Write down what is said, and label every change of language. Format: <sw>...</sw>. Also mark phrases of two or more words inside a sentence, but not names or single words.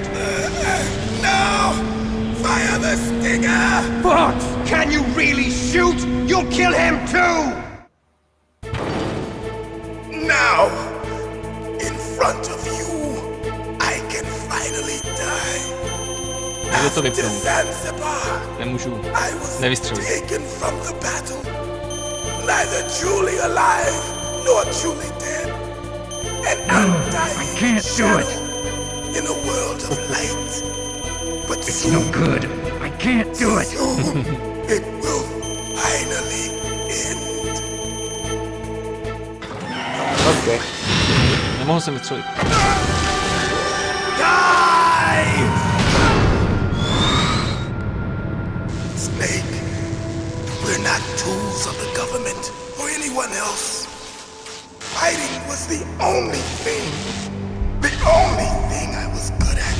<en>No! Fire the stinger! Fox! Can you really shoot? You'll kill him too! Now! In front of you, I can finally die.</en> <cs>Jde to</cs> <en>After</en> <cs>vypnout.</cs> <en>Zanzibar,</en> <cs>Nemůžu</cs> <en>I was</en> <cs>nevystřelit.</cs> <en>taken from the battle. Neither truly alive, nor truly dead. And I'm dying I can't do it. in a world of light. But It's no good. I can't do it. soon it will finally end. Okay.</en> <cs>Nemohl jsem vystřelit.</cs> <en>Die! Snake, we're not tools of the government or anyone else. Fighting was the only thing I was good at.</en>